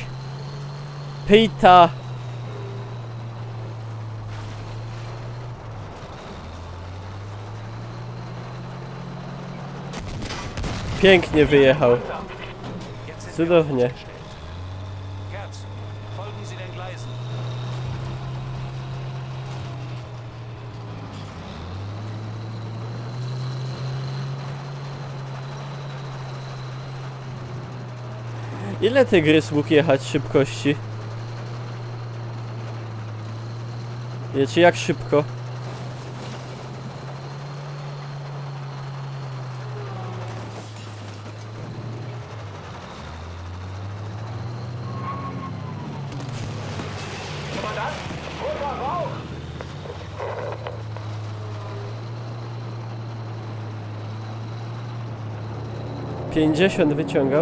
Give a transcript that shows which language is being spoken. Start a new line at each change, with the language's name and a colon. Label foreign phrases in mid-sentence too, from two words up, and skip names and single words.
Polish: Pyta! Pięknie wyjechał.
German: Jetzt sind wir
Polish: Cudownie.
German: aufgestellt. Gerz, folgen Sie den Gleisen.
Polish: Ile tygrys mógł jechać szybkości? Czy jak szybko?
German: Kommandant, roter Rauch!
Polish: 50 wyciągał?